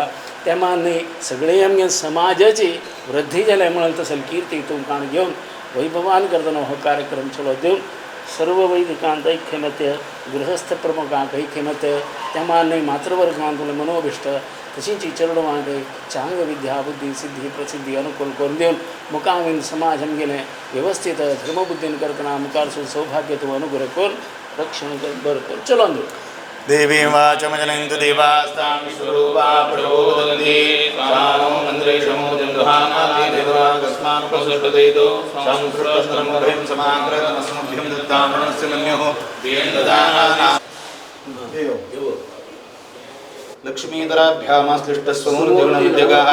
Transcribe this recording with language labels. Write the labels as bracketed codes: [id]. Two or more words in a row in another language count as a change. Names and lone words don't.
[kok] तेमा न्ही सगळे आमगे समाजाची वृद्धी जाल्या म्हणून तसली कीर्ती तुमकां घेवन वैभवान करतना हो कार्यक्रम चलो दिवन सर्व वैदिकांत ऐक्यमत्य गृहस्थ प्रमुखांक ऐक्यमत्य तेमा न्ही मातृवर्गांत तुगेलें मनोभिश्ट तशींच चरणवांक चांग विद्या बुद्धी सिद्धी प्रसिद्धी अनुकूल करून दिवन मुखावेन समाज आमगेलें व्यवस्थीत धर्मबुद्धीन करतना मुखार सौभाग्य तूं अनुग्रह कर रक्षण कर बरं कर चलो [sa] देवीं वाचमजनन्तु देवास्तां स्वरूपा प्रबोधन्ति स्वानो मन्त्रेशमो जन्दुहानाति देवाकस्मानुपसृष्टदेतो संस्कृतस्त्रमभयं समाकृतमस्मभ्यं दत्तामरणस्य मन्योः दीनदाना लक्ष्मीधराभ्यामाश्लिष्टस्वमूर्तिगुणविद्यगाः